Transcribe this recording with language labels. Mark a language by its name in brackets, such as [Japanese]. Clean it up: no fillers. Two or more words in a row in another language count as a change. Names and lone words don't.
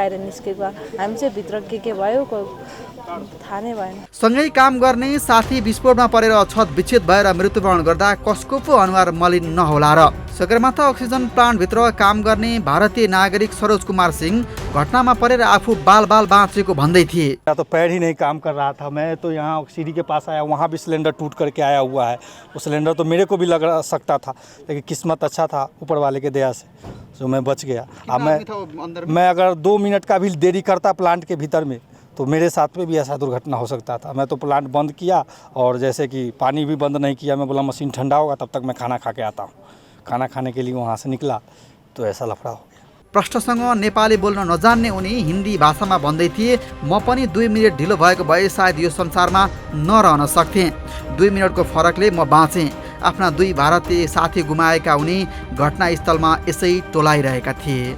[Nepali] हामी चाहिँ भित्र के भयो थाहा नै भएन। सँगै काम गर्ने साथी विस्फोटमा परेर छत विच्छेद भएर मृत्युवरण गर्दा कसको पो अनुहार मलिन नहोला र। सगरमाथा अक्सिजन प्लान्टभित्र काम गर्ने भारतीय नागरिक सरोज कुमार सिंह घटनामा परेर आफू बाल बाँचेको भन्दै थिए। [Hindi] मेरा तो पैर ही नहीं काम कर रहा था। मैं तो यहाँ सीढ़ी के पास आया, वहाँ भी सिलेंडर टूट करके आया हुआ है। वो सिलेंडर तो मेरे को भी लग सकता था, लेकिन किस्मत अच्छा था ऊपर वाले के दया से जो मैं बच गया। अब मैं अगर 2 मिनट का भी देरी करता प्लांट के भीतर में तो मेरे साथ में भी ऐसा दुर्घटना हो सकता था। मैं तो प्लांट बंद किया और जैसे कि पानी भी बंद नहीं किया। मैं बोला मशीन ठंडा होगा तब तक मैं खाना खा के आता हूँ। खाना खाने के लिए वहाँ से निकला तो ऐसा लफड़ा हो गया। [Nepali] प्रश्नसँग नेपाली बोल्न नजान्ने उनी हिन्दी भाषामा भन्दै थिए, म पनि 2 मिनट ढिलो भएको भए सायद यो संसारमा नरहन सक्थेँ। 2 मिनटको फरकले म बाँचेँ। आफ्ना 2 भारतीय साथी गुमाएका उनी घटनास्थलमा यसै टोलाइरहेका थिए।